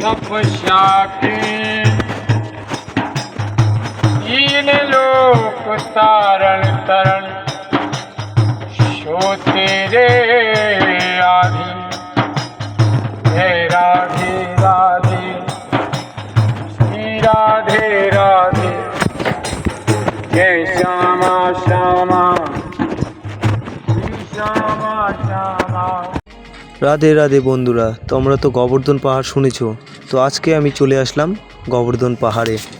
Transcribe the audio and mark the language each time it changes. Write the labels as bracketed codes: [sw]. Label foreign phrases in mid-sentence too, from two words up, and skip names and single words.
[hi] श्याके तीन लोक तारण तरण सो तेरे आधे हे राधे राधे श्री राधे राधे जय श्यामा श्यामा श्यामा श्यामा। [bn] রাধে রাধে বন্ধুরা, তোমরা তো গোবর্ধন পাহাড় শুনেছো, তো আজকে আমি চলে আসলাম গোবর্ধন পাহাড়ে।